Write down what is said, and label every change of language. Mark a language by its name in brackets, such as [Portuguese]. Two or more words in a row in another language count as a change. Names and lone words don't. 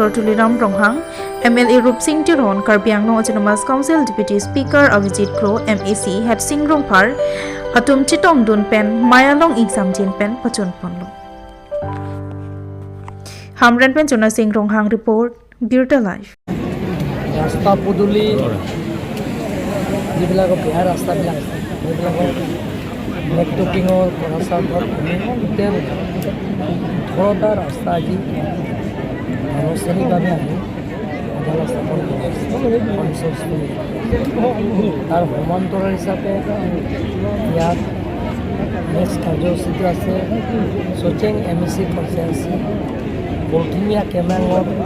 [Karbi] Tuliram Ronghang MLA Rup Singh Tiron Karbi Anglong Autonomous Council Deputy Speaker Avijit Kro MAC Het Singh Rongphar atum chitong don pen mai along exam jin pen pachon ponlo. Hamren pen Jona Singh Ronghang report Birta Life. [Assamese] Rasta Puduli যিবিলাক বেয়া ৰাস্তাবিলাক সেইবিলাকৰ নেটৱৰ্কিঙৰ প্ৰচাৰ গোটেই 18টা ৰাস্তা আজি আনুষ্ঠানিকভাৱে আমি আধাৰ স্থাপন কৰিছোঁ তাৰ সমান্তৰাল হিচাপে ইয়াত নেক্সট কাৰ্যসূচীটো আছে Sucheng MAC কনষ্টিটুৱেঞ্চি Purthimia Kimangৰ